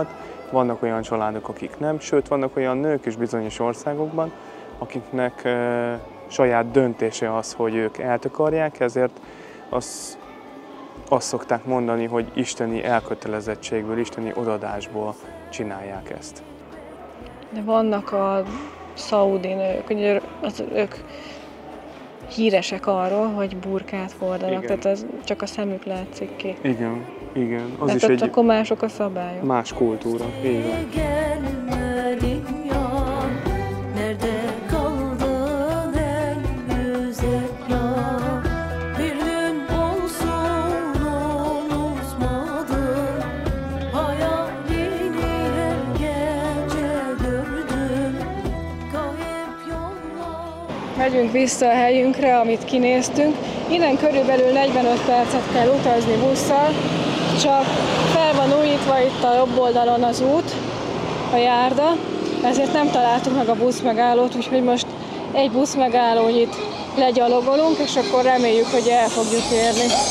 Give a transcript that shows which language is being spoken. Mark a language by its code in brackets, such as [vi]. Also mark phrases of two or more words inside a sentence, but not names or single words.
[hu] Vannak olyan családok, akik nem, sőt vannak olyan nők is bizonyos országokban, akiknek saját döntése az, hogy ők eltakarják, ezért azt szokták mondani, hogy isteni elkötelezettségből, isteni odadásból csinálják ezt. De vannak a szaudi nők, ugye ők híresek arról, hogy burkát hordanak, Igen. tehát az csak a szemük látszik ki. Igen, igen. Az Tehát is egy akkor mások a szabályok. más kultúra. Így van. [tr] Gelmedin yar, nerede kaldın en güzel yar? Bir gün olsun unutmadım, hayalini her gece gördüm, kayıp yollar. [hu] Megyünk vissza a helyünkre, amit kinéztünk. Innen körülbelül 45 percet kell utazni busszal, csak fel van újítva itt a jobb oldalon az út, a járda, ezért nem találtuk meg a buszmegállót, úgyhogy most egy buszmegállónyit legyalogolunk, és akkor reméljük, hogy el fogjuk érni.